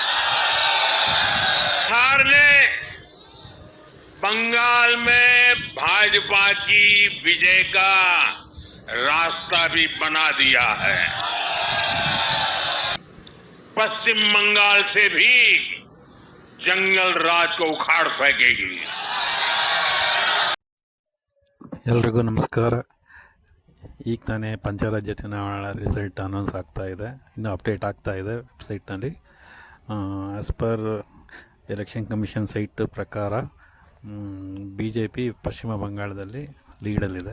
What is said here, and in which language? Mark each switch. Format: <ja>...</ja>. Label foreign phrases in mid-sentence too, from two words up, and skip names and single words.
<hi>बिहार ने बंगाल में भाजपा की विजय का रास्ता भी बना दिया है। पश्चिम बंगाल से भी जंगल राज को उखाड़ फेंकेगी।</hi> <kn>ಎಲ್ರಿಗೂ ನಮಸ್ಕಾರ. ಈಗ ತಾನೇ ಪಂಚರಾಜ್ಯ ಚುನಾವಣಾ</kn> <en>result announce</en> <kn>ಆಗ್ತಾ ಇದೆ, ಇನ್ನೂ ಅಪ್ಡೇಟ್ ಆಗ್ತಾ ಇದೆ ವೆಬ್ಸೈಟ್ನಲ್ಲಿ.</kn> <en>as per election commission site</en> <kn>ಪ್ರಕಾರ ಬಿ ಜೆ ಪಿ ಪಶ್ಚಿಮ ಬಂಗಾಳದಲ್ಲಿ ಲೀಡಲ್ಲಿದೆ.</kn>